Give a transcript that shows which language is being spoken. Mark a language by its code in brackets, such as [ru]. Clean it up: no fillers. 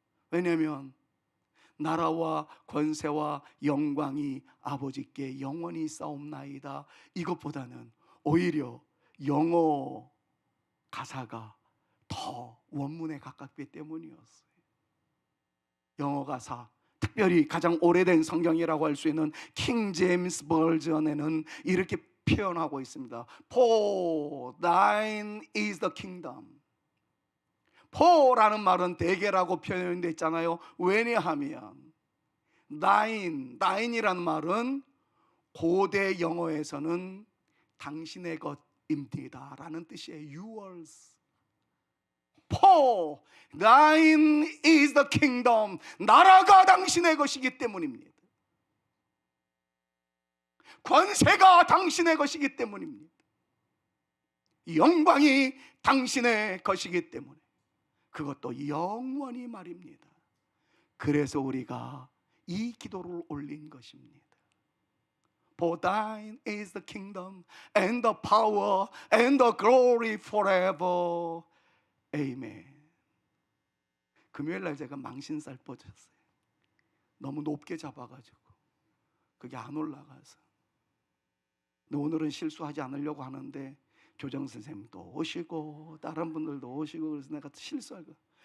[ko] 왜냐하면 나라와 권세와 영광이 아버지께 영원히 싸움나이다, 이것보다는 오히려 영어 가사가 더 원문에 가깝기 때문이었어요. 영어 가사, 특별히 가장 오래된 성경이라고 할 수 있는 킹 제임스 버전에는 이렇게 표현하고 있습니다. [en] For thine is the kingdom. [ko] for라는 말은 대개라고 표현되어 있잖아요. 왜냐하면 thine이라는 말은 고대 영어에서는 당신의 것입니다 라는 뜻이에요. [en] yours. For thine is the kingdom. [ko] 나라가 당신의 것이기 때문입니다. 권세가 당신의 것이기 때문입니다. 영광이 당신의 것이기 때문에, 그것도 영원히 말입니다. 그래서 우리가 이 기도를 올린 것입니다. [en] For thine is the kingdom and the power and the glory forever. Amen. [ko] 금요일날 제가 망신살 뻗었어요. 너무 높게 잡아가지고 그게 안 올라가서. 근데 오늘은 실수하지 않으려고 하는데 교정 선생님도 오시고 다른 분들도 오시고 그래서 내가 실수하고.